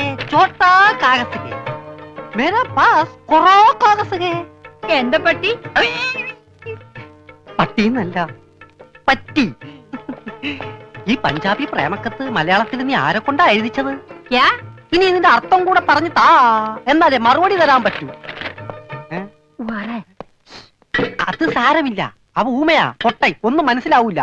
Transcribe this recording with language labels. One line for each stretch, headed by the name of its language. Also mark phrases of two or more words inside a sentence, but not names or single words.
Hindi: छोटा कागज है, मेरे पास करो कागज है।
Malayalam: എന്താ പട്ടി? പട്ടിന്നല്ല, പറ്റി. ഈ പഞ്ചാബി പ്രേമക്കത്ത് മലയാളത്തിൽ നീ ആരെ കൊണ്ടാ എഴുതിച്ചത്? ക്യാ? ഇനി ഇതിന്റെ അർത്ഥം കൂടെ പറഞ്ഞു താ, എന്നാലേ മറുപടി തരാൻ പറ്റൂ. അത് സാരമില്ല, അവ ഊമയാ, പൊട്ടൈ, ഒന്നും മനസ്സിലാവൂല.